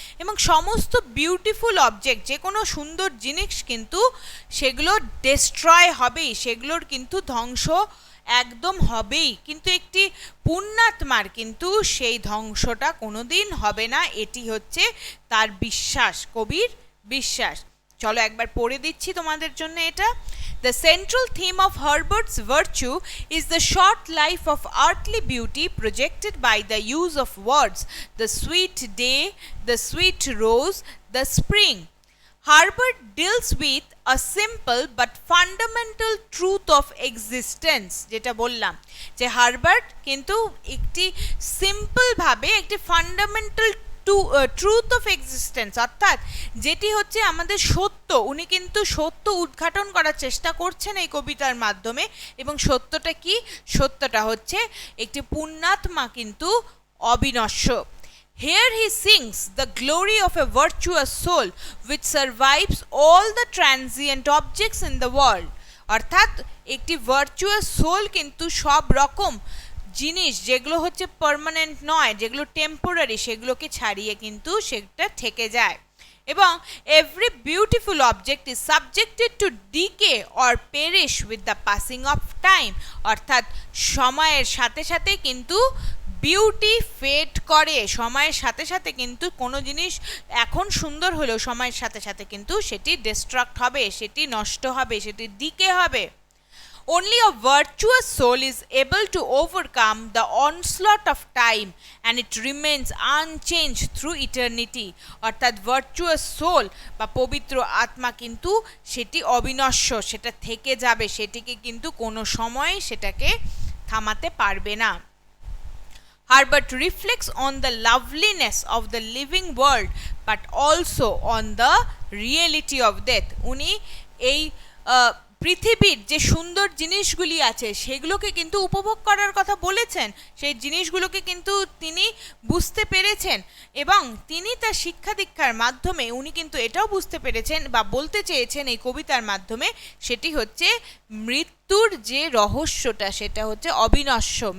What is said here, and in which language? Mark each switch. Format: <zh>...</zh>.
<bn>এবং সমস্ত beautiful object, যে কোনো সুন্দর জিনিস কিন্তু সেগুলো ডেস্ট্রয় হবেই, সেগুলোর কিন্তু ধ্বংস একদম হবেই, কিন্তু একটি পুণ্যাত্মার কিন্তু সেই ধ্বংসটা কোনোদিন হবে না। এটি হচ্ছে তার বিশ্বাস, কবির বিশ্বাস। চলো একবার পড়ে দিচ্ছি তোমাদের জন্য এটা।</bn> <en>The central theme of Herbert's virtue is the short life of earthly beauty projected by the use of words, the sweet day, the sweet rose, the spring. Herbert deals with a simple but fundamental truth of existence,</en> <bn>যেটা বললাম যে Herbert কিন্তু একটি simple ভাবে একটি fundamental truth of existence, অর্থাৎ যেটি হচ্ছে আমাদের সত্য, উনি কিন্তু সত্য উদ্ঘাটন করার চেষ্টা করছেন এই কবিতার মাধ্যমে। এবং সত্যটা কি? সত্যটা হচ্ছে একটি পুণ্যাত্মা কিন্তু অবিনশ্বর।</bn> <en>Here he sings the glory of a virtuous soul which survives all the transient objects in the world.</en> <bn>অর্থাৎ একটি ভার্চুয়াস সোল কিন্তু সব রকম জিনিস যেগুলো হচ্ছে পার্মানেন্ট নয়, যেগুলো টেম্পোরারি, সেগুলোকে ছাড়িয়ে কিন্তু সেটা থেকে যায়।</bn> <en>এবং every beautiful object is subjected to decay or perish with the passing of time.</en> <bn>অর্থাৎ সময়ের সাথে সাথে কিন্তু বিউটি ফেড করে, সময়ের সাথে সাথে কিন্তু কোনো জিনিস এখন সুন্দর হলেও সময়ের সাথে সাথে কিন্তু সেটি ডিস্ট্রাক্ট হবে, সেটি নষ্ট হবে, সেটি ডিকে হবে।</bn> <en>Only a virtuous soul is able to overcome the onslaught of time and it remains unchanged through eternity.</en> <bn>অর্থাৎ ভার্চুয়াস সোল বা পবিত্র আত্মা কিন্তু সেটি অবিনশ্বর, সেটা থেকে যাবে, সেটিকে কিন্তু কোনো সময় সেটাকে থামাতে পারবে না।</bn> <en>Herbert reflects on the loveliness of the living world but also on the reality of death.</en> <bn>উনি এই পৃথিবীর যে সুন্দর জিনিসগুলি আছে সেগুলোকে কিন্তু উপভোগ করার কথা বলেছেন, সেই জিনিসগুলোকে কিন্তু তিনি বুঝতে পেরেছেন এবং তিনি তার শিক্ষা দীক্ষার মাধ্যমে উনি কিন্তু এটাও বুঝতে পেরেছেন বা বলতে চেয়েছেন এই কবিতার মাধ্যমে, সেটি হচ্ছে মৃত্যুর যে রহস্যটা সেটা হচ্ছে অবিনশ্বর।</bn>